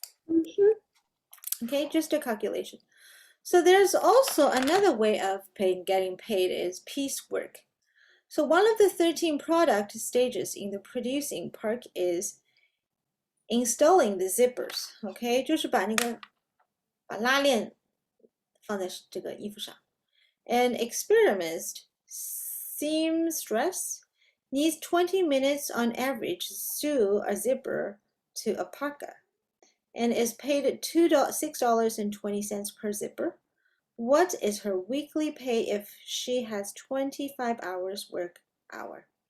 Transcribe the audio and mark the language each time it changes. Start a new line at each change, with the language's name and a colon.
English: Mm-hmm. Okay, just a calculation. So there's also another way of getting paid is piecework. So one of the 13 product stages in the producing part is installing the zippers.
Chinese: OK，就是把拉链放在这个衣服上。
English: An experienced seamstress needs 20 minutes on average to sew a zipper to a parka and is paid $6.20 per zipper. What is her weekly pay if she has 25 hours work hour?